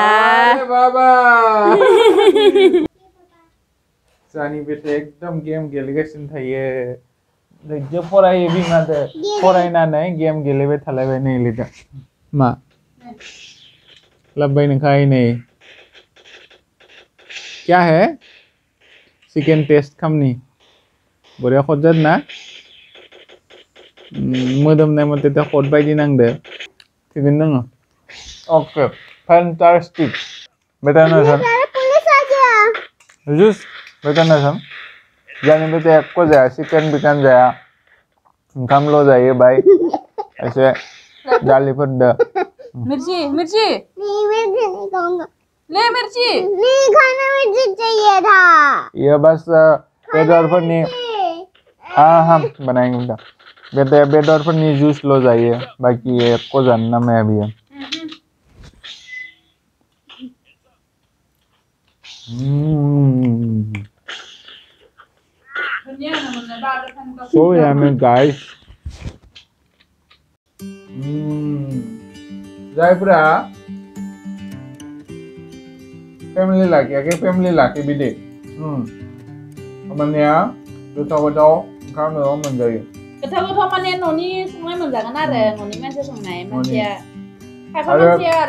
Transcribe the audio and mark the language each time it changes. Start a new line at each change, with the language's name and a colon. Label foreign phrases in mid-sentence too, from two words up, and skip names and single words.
Bodo: बाबा जानि बेटा एकदम गेम गेलेगासिनो थायो दैजो फरायो बिमादो फरायनानै गेम गेलेबाय थालायबाय नै लिदा मा लाबबाय नोंखाय नै
Hindi: क्या है
Bodo: चिकेन टेस्ट खामनि बरिया खद जादों ना मोदोमनाय मथे दा खद बायदि नांदो थिगैनो दङ
English: okay fantastic
Bodo: बेटा नसन जुस बेटा नसन जानि बेटा एको जाया चिकेन बिकान जाया ओंखामल' जायो बाय एसे दालिफोर दो
Hindi: मिर्ची ले मिर्ची नहीं खाना मिर्ची चाहिए था ये बस बेदरफोरनि हाँ बनाएंगे बेटा बेटा बेदरफोरनि जुस लो जाइए बाकी एको जानना मैं अभी
English: So yummy guys
Bodo: जायफ्रा फेमिलि लाखियाखै फेमिलि लाखिबिदि माने गोथाव ओंखाम न'आव मोनजायो गोथाव माने न'नि संनाय मोनजागोन आरो न'नि मानसि संनाय मानसिया खायफा मानसिया आरो